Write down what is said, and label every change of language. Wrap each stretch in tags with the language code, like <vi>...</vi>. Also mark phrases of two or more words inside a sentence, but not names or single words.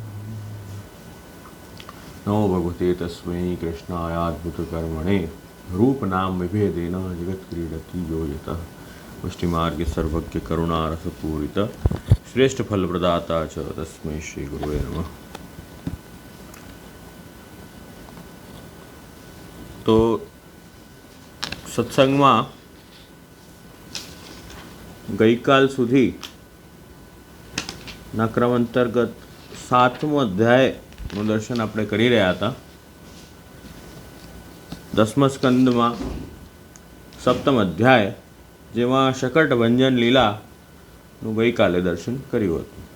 <sa>नमो भगवते तस्मै कृष्णायाद्भुतकर्मणे रूपनाम विभेदेन जगत्क्रीडति यो यतः पुष्टिमार्गे सर्वज्ञ करुणारसपूरित श्रेष्ठ फल प्रदाता च तस्मै श्री गुरुवे नमः।</sa> <gu>तो सत्संगમાં ગઈકાલ સુધીના ક્રમ અંતર્ગત 7મો અધ્યાયનું દર્શન આપણે કરી રહ્યા હતા. 10મા સ્કંદમાં 7મ અધ્યાય જેમાં શકટ ભંજન લીલાનું ગઈકાલે દર્શન કર્યું હતું.</gu>